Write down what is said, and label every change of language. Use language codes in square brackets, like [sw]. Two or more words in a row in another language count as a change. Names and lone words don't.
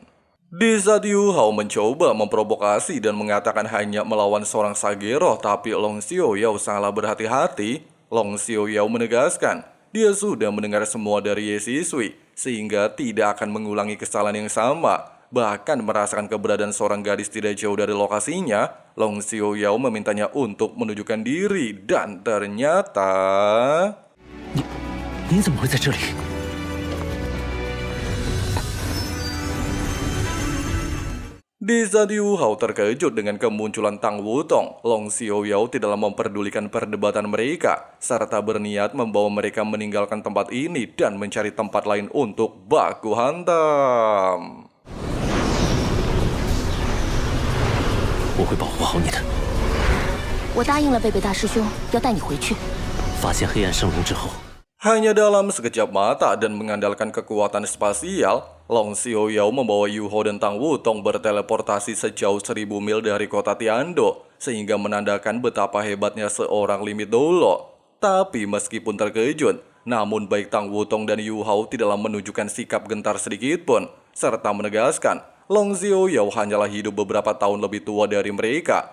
[id] Di saat Yu Hao mencoba memprovokasi dan mengatakan hanya melawan seorang Sagero, tapi Long Xiaoyao sangatlah berhati-hati, Long Xiaoyao menegaskan dia sudah mendengar semua dari Ye Sisui, sehingga tidak akan mengulangi kesalahan yang sama. Bahkan merasakan keberadaan seorang gadis tidak jauh dari lokasinya, Long Xiaoyao memintanya untuk menunjukkan diri dan ternyata... [zh] 你怎么会在这里？ [id] Di saat Yu Hao terkejut dengan kemunculan Tang Wutong, Long Xiaoyao tidaklah memperdulikan perdebatan mereka, serta berniat membawa mereka meninggalkan tempat ini dan mencari tempat lain untuk baku hantam. [zh] 我会保护好你的。我答应了贝贝大师兄，要带你回去。发现黑暗圣龙之后， [id] Hanya dalam sekejap mata dan mengandalkan kekuatan spasial, Long Xiaoyao membawa Yu Hao dan Tang Wutong berteleportasi sejauh 1000 mil dari kota Tiando, sehingga menandakan betapa hebatnya seorang limit dolo. Tapi meskipun terkejut, namun baik Tang Wutong dan Yu Hao tidaklah menunjukkan sikap gentar sedikit pun, serta menegaskan Long Xiaoyao hanyalah hidup beberapa tahun lebih tua dari mereka.